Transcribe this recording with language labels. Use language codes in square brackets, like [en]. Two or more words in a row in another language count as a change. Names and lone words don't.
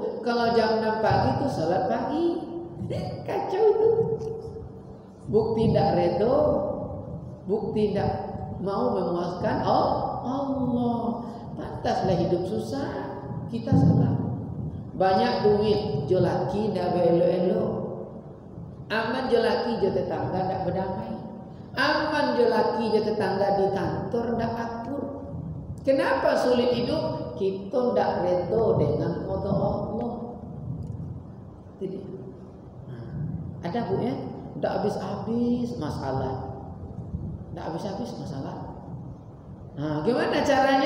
[id] Kalau jam 6 pagi itu sholat pagi. Kacau itu. Bukti tidak redha, bukti tidak mau memuaskan Allah. Pantaslah hidup susah, kita salah. [min] banyak duit jo laki ndak elo-elo. Aman jo laki jo tetangga ndak berdamai. Aman jo laki jo tetangga di kantor ndak akur. [id] Kenapa sulit hidup? Kita ndak redo dengan qada Allah. Jadi ada Bu ya, ndak habis-habis masalah. Ndak habis-habis masalah. Nah, gimana caranya?